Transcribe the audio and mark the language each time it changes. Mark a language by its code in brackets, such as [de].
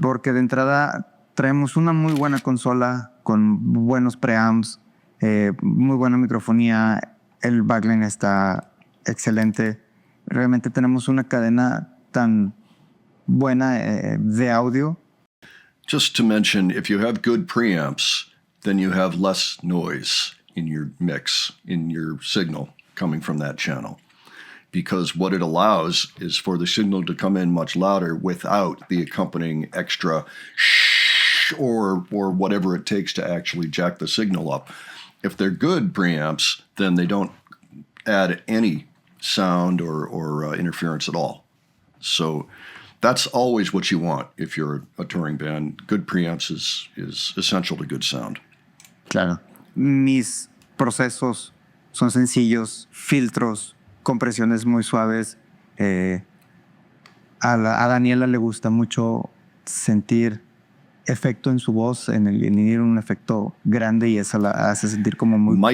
[es] porque de entrada traemos una muy buena consola con buenos preamps, muy buena microfonía, el backline está excelente. Realmente tenemos una cadena tan buena de audio. [en] Just to mention, if you have good preamps, then you have less noise in your mix, in your signal coming from that channel. Because what it allows is for the signal to come in much louder without the accompanying extra shh or whatever it takes to actually jack the signal up. If they're good preamps, then they don't add any sound or interference at all. So that's always what you want if you're a touring band. Good preamps is essential to good sound. [es] Claro. Mis procesos son sencillos, filtros, compresiones muy suaves. A Daniela le gusta mucho sentir efecto en su voz, en ir un efecto grande, y eso la hace sentir como muy